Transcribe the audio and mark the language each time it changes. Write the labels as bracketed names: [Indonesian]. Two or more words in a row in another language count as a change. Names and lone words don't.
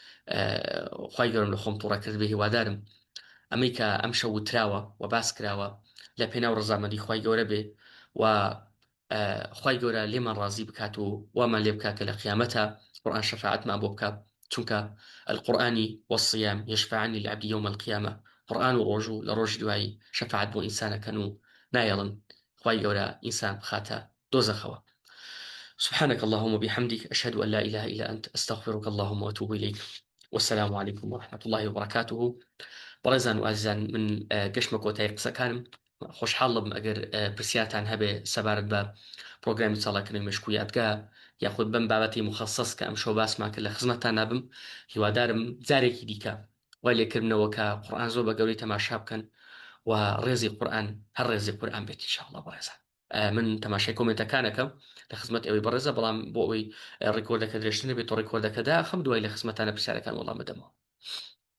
[Central Kurdish] خوای گەورم لە خۆم تووڕە کردبێ هیوادارم ئەمەی کە ئەم شەو وتراوە و باس کراوە لە پێناو ڕەزامەندی خوای گەورە بێ و خوای گەورە لێمان ڕازی بکات و وامان لێ بکات کە لە قیامەتە قورئان شەفاعەتمان بۆ بکات چونکە [Arabic] القورآن والصيام يشفعان للعبد يوم القيامة [Central Kurdish] قورئان و ڕۆژ و لە ڕۆژی دوایی شەفاعەت بۆ ئینسانەکەن و نایەڵن خوای گەورە ئینسان بخاتە دۆزەخەوە [Arabic] سبحانك اللهم وبحمدك أشهد أن لا إله إلا أنت أستغفرك اللهم وأتوب إليك والسلام عليكم ورحمة الله وبركاته [Central Kurdish] بەڕێزان و ئازیزان من گەشتمە کۆتایی قسەکانم خۆشحاڵم ئەگەر پرسیارتان هەبێ سەبارەت بە پرۆگرامی چاڵاکردنی مێشک و یادگا یاخود بەم بابەتی مخصص کە ئەم شەو باسمان کرد لە خزمەتتان نابم هیوادارم جارێکی دیکە وای لێکردنەوە کە قورئان زۆر بە گەورەی تەماشا بکەن و ڕێزی قورئان هەر ڕێزی قورئان بێت ئینشاءڵڵا بەڕێزان من تەماشای کۆمنتەکانەکەم لە خزمەت ئەوەی بەڕێزە بەڵام بۆ ئەوەی ڕێکۆردەکە درێژتر نەبێت و ڕێکۆردەکەدا خەم دوای لە خزمەتانە پرسیارەکان وەڵام بدەمەوە